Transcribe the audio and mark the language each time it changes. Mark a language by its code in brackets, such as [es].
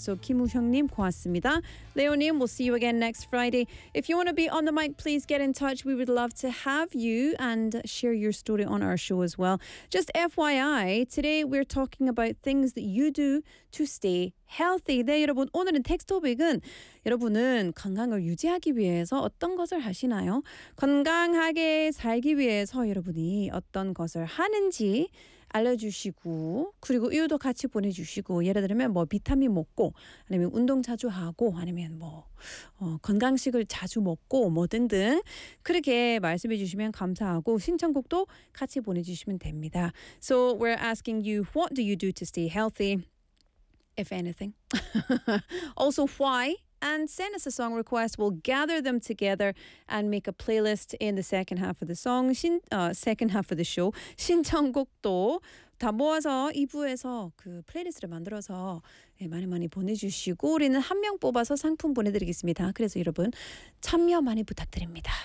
[en] So, Kim Woo Hyung Nim, [ko] 고맙습니다. [en] Leo Nim, we'll see you again next Friday. If you want to be on the mic, please get in touch. We would love to have you and share your story on our show as well. Just FYI, today we're talking about things that you do to stay healthy. [ko] 네, 여러분, 오늘은 텍스트 토픽은 여러분은 건강을 유지하기 위해서 어떤 것을 하시나요? 건강하게 살기 위해서 여러분이 어떤 것을 하는지 알려주시고 그리고 이유도 같이 보내주시고 예를 들면 뭐 비타민 먹고 아니면 운동 자주 하고 아니면 뭐 건강식을 자주 먹고 뭐 등등 그렇게 말씀해 주시면 감사하고 신청곡도 같이 보내주시면 됩니다. [en] So we're asking you, what do you do to stay healthy, if anything? Also, why? And send us a song request. We'll gather them together and make a playlist in the second half of the song, second half of the show. [ko] 신청곡도 다 모아서 2부에서 그 플레이리스트를 만들어서 많이 많이 보내주시고 우리는 한 명 뽑아서 상품 보내드리겠습니다. 그래서 여러분 참여 많이 부탁드립니다.